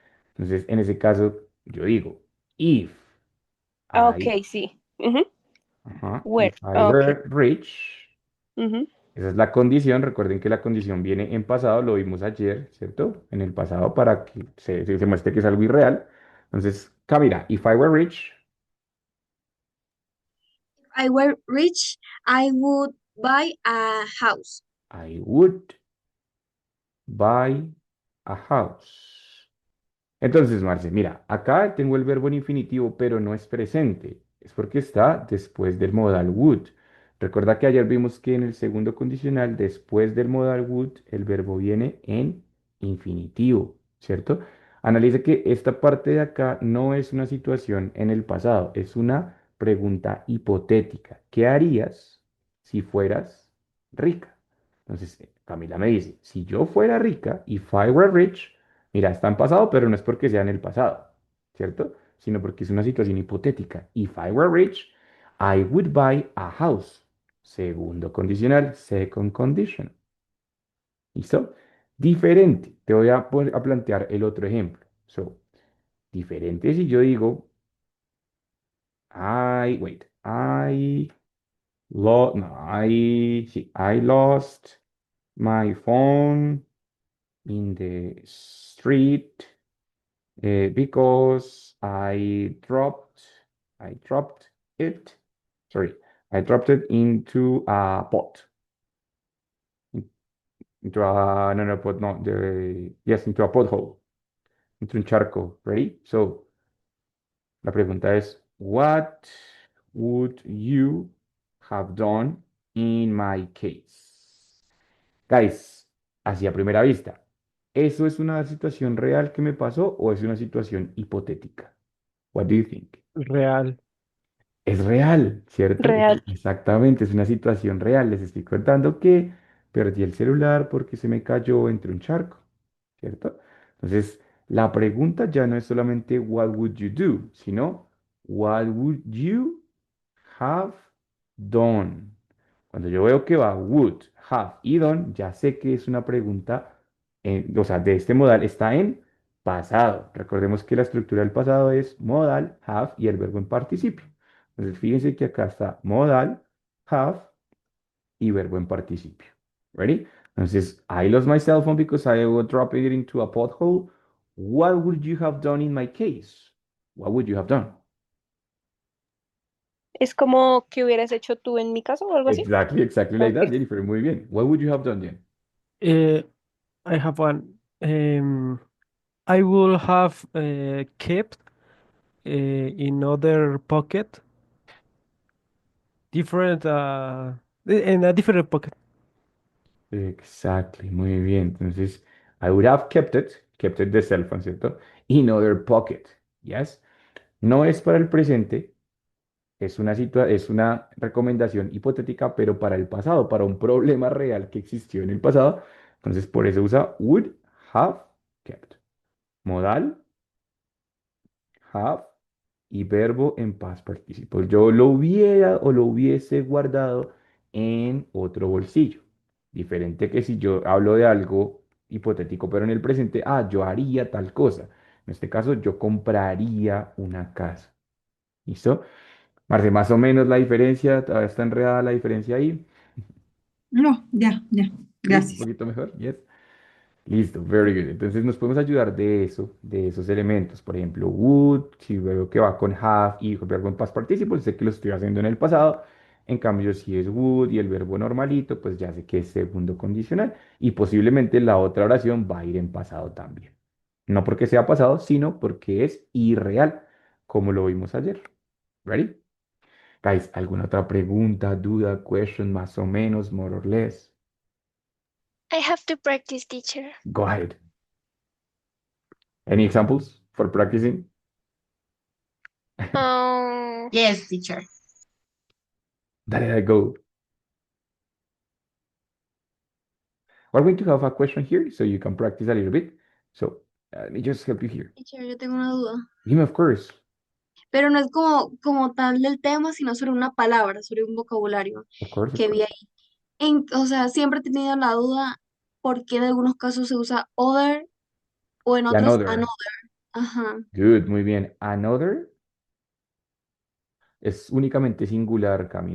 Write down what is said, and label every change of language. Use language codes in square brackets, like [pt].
[es] Entonces, en ese caso, yo digo, if [en] ok, I, [es] sí. Ujú. Where, [en] if I ok. were rich, Ujú. [es] esa es la condición. Recuerden que la condición viene en pasado, lo vimos ayer, ¿cierto? En el pasado para que se muestre que es algo irreal. [en] Entonces, Camila, if I were rich, If I were rich, I would buy a house. I would buy a house. [es] Entonces, Marce, mira, acá tengo el verbo en infinitivo, pero no es presente. Es porque está después del modal would. Recuerda que ayer vimos que en el segundo condicional, después del modal would, el verbo viene en infinitivo, ¿cierto? Analice que esta parte de acá no es una situación en el pasado, es una pregunta hipotética. ¿Qué harías si fueras rica? Entonces, Camila me dice, si yo fuera rica, [en] if I were rich, [es] mira, está en pasado, pero no es porque sea en el pasado, ¿cierto? Sino porque es una situación hipotética. [en] If I were rich, I would buy a house. [es] Segundo condicional, [en] second condition. [es] ¿Listo? Diferente. Te voy a plantear el otro ejemplo. So, diferente si yo digo, [en] I lost my phone in the street. Because I dropped it, sorry, I dropped it into a pot, in- into a, no, no, pot, no, yes, into a pothole, into [es] un charco, [en] ready? So, [es] la pregunta es, [en] what would you have done in my case? [es] Guys, así a primera vista, ¿eso es una situación real que me pasó o es una situación hipotética? [en] What do you think? [es] Real. Es real, ¿cierto? Real. Exactamente, es una situación real. Les estoy contando que perdí el celular porque se me cayó entre un charco, ¿cierto? Entonces, la pregunta ya no es solamente [en] what would you do, [es] sino [en] what would you have done. [es] Cuando yo veo que va would, have y done, ya sé que es una pregunta, o sea, de este modal está en pasado. Recordemos que la estructura del pasado es modal, have y el verbo en participio. Entonces, fíjense que acá está modal, have y verbo en participio. [en] Ready? Entonces, I lost my cell phone because I was dropping it into a pothole. What would you have done in my case? What would you have done? [es] Es como que hubieras hecho tú en mi caso o algo así. [en] Exactly like that, Ok. [es] Jennifer. Muy bien. [en] What would you have done, Jen? I have one. I will have kept in other pocket different in a different pocket. Exactly, [es] muy bien. [en] Entonces, I would have kept it the cell phone, ¿cierto? In other pocket, yes. [es] No es para el presente, es una recomendación hipotética, pero para el pasado, para un problema real que existió en el pasado. Entonces, por eso usa [en] would have kept. [es] Modal, have y verbo en [en] past participle. [es] Yo lo hubiera o lo hubiese guardado en otro bolsillo. Diferente que si yo hablo de algo hipotético, pero en el presente, yo haría tal cosa. En este caso, yo compraría una casa. ¿Listo? Marce, más o menos la diferencia, todavía está enredada la diferencia ahí. No, ya, ya. ¿Sí? Un Gracias. poquito mejor. Yes. Listo, [en] very good. [es] Entonces nos podemos ayudar de eso, de esos elementos. Por ejemplo, would, si veo que va con have y con verbo en [en] past participle, [es] sé que lo estoy haciendo en el pasado. En cambio, si es would y el verbo normalito, pues ya sé que es segundo condicional y posiblemente la otra oración va a ir en pasado también. No porque sea pasado, sino porque es irreal, como lo vimos ayer. ¿Ready? Guys, ¿alguna otra pregunta, duda, question, más o menos, [en] more or less? I have to practice, teacher. Go ahead. Any examples for practicing? Yes, teacher. [es] Dale, go. [en] We're going to have a question here so you can practice a little bit. So let me just help you here. [es] Teacher, yo tengo una duda. [en] Dime, of course. [es] Pero no es como tal del tema, sino sobre una palabra, sobre un vocabulario [en] Of course, of [es] que vi [en] course. [es] ahí. O sea, siempre he tenido la duda por qué en algunos casos se usa other o en Y otros [en] another. Ajá. [es] Good, muy bien. Another es únicamente singular, Cami.